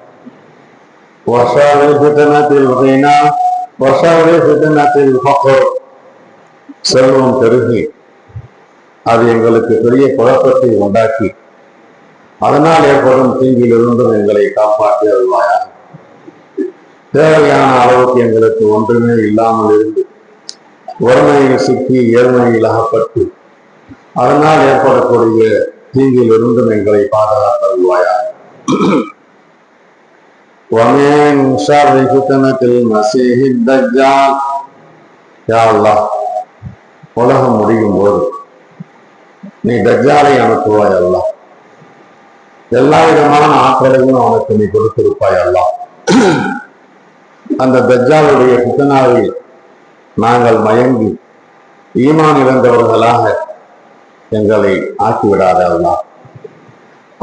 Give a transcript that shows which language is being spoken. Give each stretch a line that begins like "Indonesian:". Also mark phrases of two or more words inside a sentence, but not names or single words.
Tamil: செல்வம் பெருகி அது எங்களுக்கு பெரிய குழப்பத்தை உண்டாக்கி அதனால் ஏற்படும் தீங்கிலிருந்தும் எங்களை காப்பாற்றி அருள்வாயா. தேவையான அளவுக்கு எங்களுக்கு ஒன்றுமே இல்லாமல் இருந்து வறுமையில் சிக்கி ஏழ்மையில் அகப்பட்டு அதனால் ஏற்படக்கூடிய தீங்கிலிருந்தும் எங்களை பாதுகாத்து அருள்வாயா.
Arabic: ومن شر فتنة المسيح الدجال.
Tamil: யா அல்லாஹ், உலகம் முடியும் போது நீ தஜ்ஜாலை அனுப்புவாய் அல்லாஹ். எல்லா விதமான ஆற்றலையும் அவனுக்கு நீ கொடுத்திருப்பாய் அல்லாஹ். அந்த தஜ்ஜாலுடைய ஃபித்னாவில் நாங்கள் மயங்கி ஈமான் இழந்தவர்களாக எங்களை ஆக்கிவிடாத அல்லாஹ்.